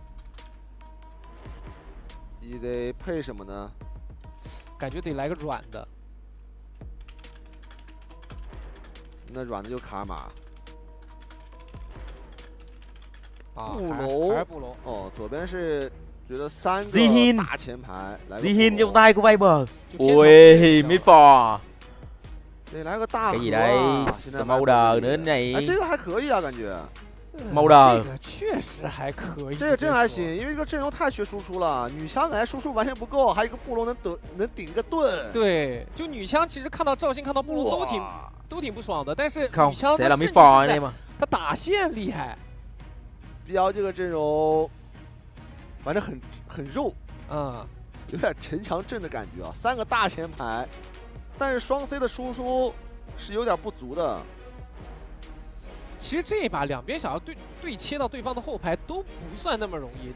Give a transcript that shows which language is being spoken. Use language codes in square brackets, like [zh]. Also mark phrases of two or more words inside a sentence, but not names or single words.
[zh] ，EZ 配什么呢？感觉得来个软的。那软的就卡玛。啊，布隆还是布隆。哦，左边是觉得3个大前排，来个 [vi] Zihin trong tay của Viper. Ui, [en] mid for. [zh] 得来个大河。 [vi] Cái gì đây? Smolder nữa này. [zh] 哎，这个还可以啊，感觉。 Smolder 这个确实还可以，这个真还行，因为这个阵容太缺输出了，女枪感觉输出完全不够，还有一个布隆能顶个盾。对，就女枪其实看到赵信看到布隆都挺不爽的，但是女枪 [vi] sẽ là [en] mid for [vi] anh em à. [zh] 他打线厉害。 BL 这个阵容，反正很肉，嗯，有点城墙阵的感觉啊，3个大前排，但是双 C 的输出是有点不足的。其实这一把两边想要对切到对方的后排都不算那么容易。